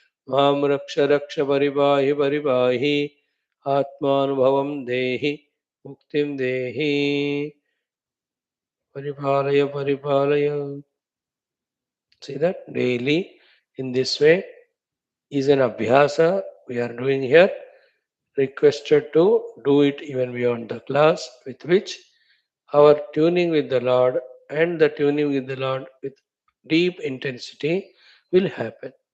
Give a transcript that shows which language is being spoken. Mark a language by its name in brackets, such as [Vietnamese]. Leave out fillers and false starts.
[Sanskrit] मां रक्ष रक्ष परिपाहि परिपाहि। आत्मानुभवं देहि मुक्तिं देहि। परिपालय परिपालय. [English] See that daily in this way is an abhyasa we are doing here. Requested to do it even beyond the class, with which our tuning with the Lord and the tuning with the Lord with deep intensity will happen.